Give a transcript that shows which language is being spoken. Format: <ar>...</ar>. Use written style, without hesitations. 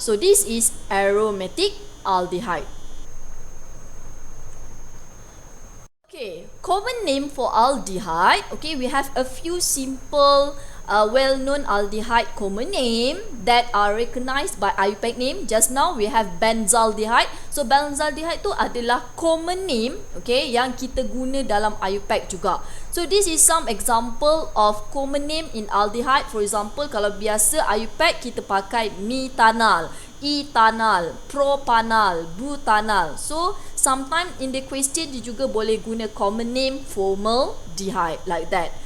<en>So this is aromatic aldehyde. Okay, common name for aldehyde. Okay, we have a few simple well-known aldehyde common name that are recognized by IUPAC name. Just now we have benzaldehyde.</en> <ms>So benzaldehyde tu adalah common name, okay, yang kita guna dalam IUPAC juga.</ms> <en>So this is some example of common name in aldehyde. For example,</en> <ms>kalau biasa IUPAC kita pakai metanal, etanal, propanal, butanal.</ms> <en>So sometimes in the question</en> <ms>dia juga boleh guna</ms> <en>common name formaldehyde like that.</en>